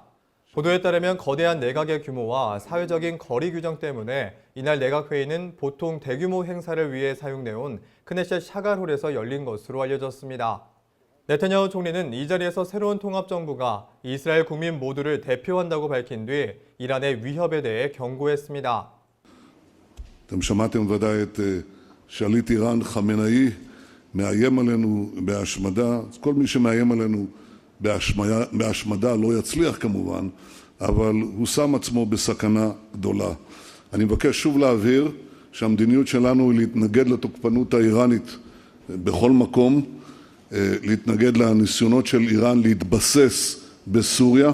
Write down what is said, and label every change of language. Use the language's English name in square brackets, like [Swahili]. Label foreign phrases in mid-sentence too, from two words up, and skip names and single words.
[Korean] 보도에 따르면 거대한 내각의 규모와 사회적인 거리 규정 때문에 이날 내각회의는 보통 대규모 행사를 위해 사용돼온 크네셋 샤갈홀에서 열린 것으로 알려졌습니다. 네타냐후 총리는 이 자리에서 새로운 통합정부가 이스라엘 국민 모두를 대표한다고 밝힌 뒤 이란의 위협에 대해 경고했습니다. [Hebrew] אתם שמעתם ודאי את שליט איראן חמינאי מאיים עלינו בהשמדה. כל מי שמאיים עלינו בהשמדה לא יצליח כמובן, אבל הוא שם עצמו בסכנה גדולה. אני מבקש שוב להבהיר שהמדיניות שלנו היא להתנגד לתוקפנות האיראנית בכל מקום, להתנגד לניסיונות של איראן להתבסס בסוריה.